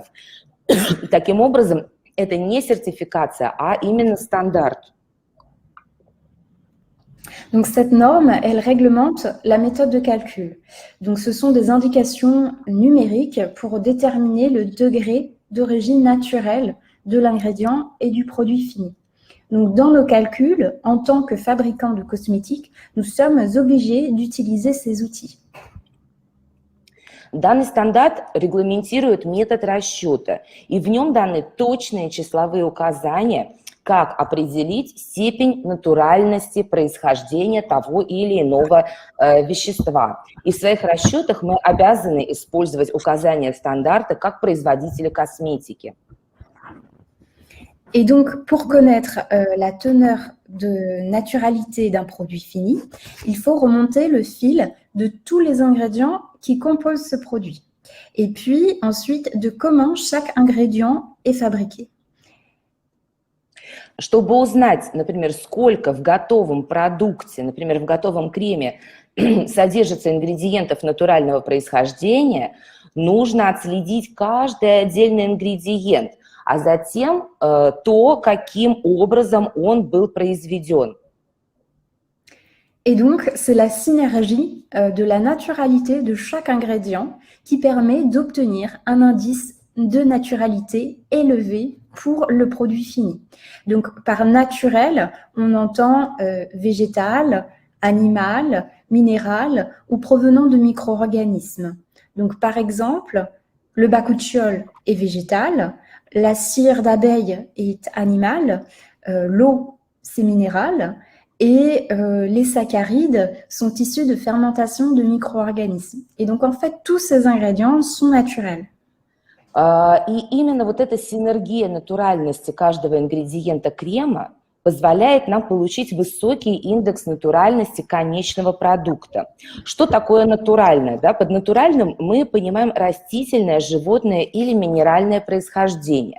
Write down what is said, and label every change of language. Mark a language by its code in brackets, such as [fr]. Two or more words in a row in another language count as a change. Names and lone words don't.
[ru] Таким образом, это не сертификация, а именно стандарт. [fr] Donc, cette norme, elle réglemente la méthode de calcul. Donc, ce sont des indications numériques pour déterminer le degré d'origine naturelle de l'ingrédient et du produit fini. Donc, dans nos calculs, en tant que fabricant de cosmétiques, nous sommes obligés d'utiliser ces outils. [ru] Данный стандарт регламентирует метод расчета, и в нем даны точные числовые указания, как определить степень натуральности происхождения того или иного вещества. И в своих расчетах мы обязаны использовать указания стандарта как производителя косметики. [fr] Et donc, pour connaître la teneur de naturalité d'un produit fini, il faut remonter le fil de tous les ingrédients qui composent ce produit. Et puis, ensuite, de comment chaque ingrédient est fabriqué. [ru] Чтобы узнать, например, сколько в готовом продукте, например, в готовом креме содержится ингредиентов натурального происхождения, нужно отследить каждый отдельный ингредиент, а затем то, каким образом он был произведен. [fr] Et donc, c'est la synergie de la naturalité de chaque ingrédient qui permet d'obtenir un indice de naturalité élevé pour le produit fini. Donc, par naturel, on entend végétal, animal, minéral ou provenant de micro-organismes. Donc, par exemple, le bakuchiol est végétal, la cire d'abeille est animale, l'eau, c'est minéral, et les saccharides sont issus de fermentation de micro-organismes. Et donc, en fait, tous ces ingrédients sont naturels. [ru] И именно вот эта синергия натуральности каждого ингредиента крема позволяет нам получить высокий индекс натуральности конечного продукта. Что такое натуральное? Да? Под натуральным мы понимаем растительное, животное или минеральное происхождение.